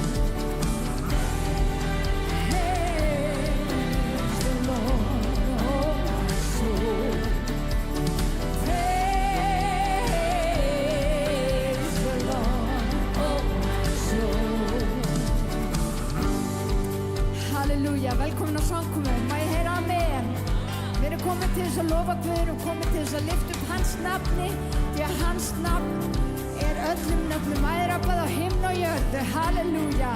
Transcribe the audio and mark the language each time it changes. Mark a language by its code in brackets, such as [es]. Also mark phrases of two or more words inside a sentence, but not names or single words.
[en] Praise the Lord, oh my soul. Praise the Lord, oh my soul. [is] Halleluja, velkomin á samkomu. Má ég heyra amen? Við erum komin til þess að lofa Guð, við erum komin til þess að lyfta upp hans nafni, því að hans nafn er öllum nöfnum æðrabað á himn og jörðu. Halleluja.